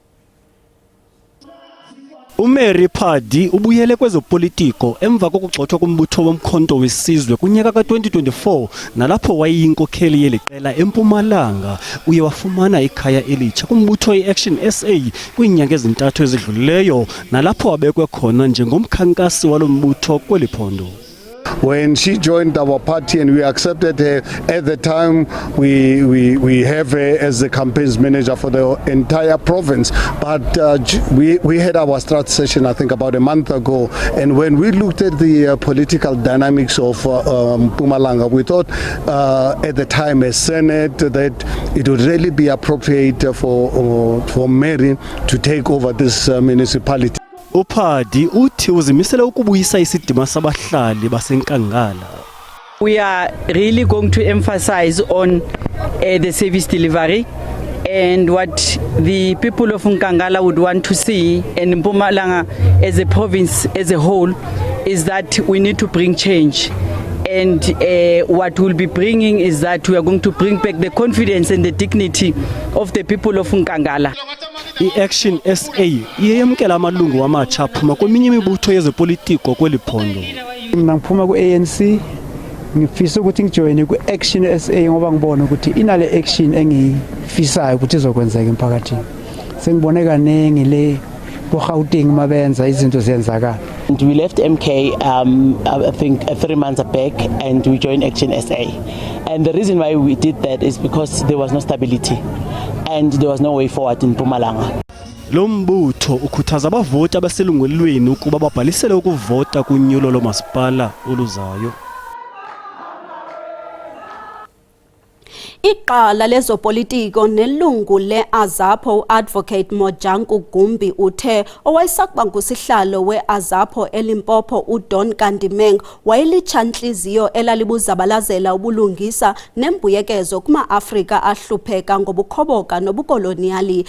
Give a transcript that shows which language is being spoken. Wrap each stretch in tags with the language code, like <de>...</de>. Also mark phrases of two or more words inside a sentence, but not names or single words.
<xh>uMary Pati ubuyele kwezopolitiko emva kokugxothwa kumbutho womkhonto wesizwe kunyaka ka-2024 nalapho wayeyinkokheli yeliqela eMpumalanga. Uye wafumana ikhaya elitsha kumbutho i-Action SA kwiinyanga ezintathu ezidlulileyo nalapho wabekwe khona njengomkhankasi walo mbutho kweli phondo.</xh> <en>When she joined our party and we accepted her, at the time we have her as the campaigns manager for the entire province. But we had our strat session, I think, about a month ago. And when we looked at the political dynamics of Mpumalanga, we thought at the time as Senate that it would really be appropriate for Mary to take over this municipality.</en> <xh>uPhadi uthi uzimisela ukubuyisa isidima sabahlali baseNkangala.</xh> <en>We are really going to emphasize on the service delivery and what the people of Nkangala would want to see, and Mpumalanga as a province as a whole, is that we need to bring change. And what we'll be bringing is that we are going to bring back the confidence and the dignity of the people of Nkangala.</en> <xh>I-Action SA iyemkela amalungu amatsha aphuma kweminye imibutho yezopolitiko kweli phondo.</xh> <zu>Mina ngiphuma ku-ANC, ngifisa ukuthi ngijoyine ku-Action SA ngoba ngibona ukuthi inale action engifisayo ukuthi izokwenzeka emphakathini. Sengibone kanengi le boGauteng mabenza izinto ziyenzakala.</zu> <en>And we left MK I think 3 months back and we joined Action SA. And the reason why we did that is because there was no stability and there was no way forward in Mpumalanga.</en> <xh>Lo mbutho ukhuthaza abavoti abaselungelweni ukuba babhalisele ukuvota kunyulo lomasipala oluzayo. Iqala lezopolitiko nelungu le-Azapo Advocate Mojanku Gumbi uthe owayesakuba ngusihlalo we-Azapo eLimpopo uDon Kandimeng wayelitshanhliziyo elalibuzabalazela ubulungisa nembuyekezo kuma-Afrika ahlupheka ngobukhoboka nobukoloniali.</xh>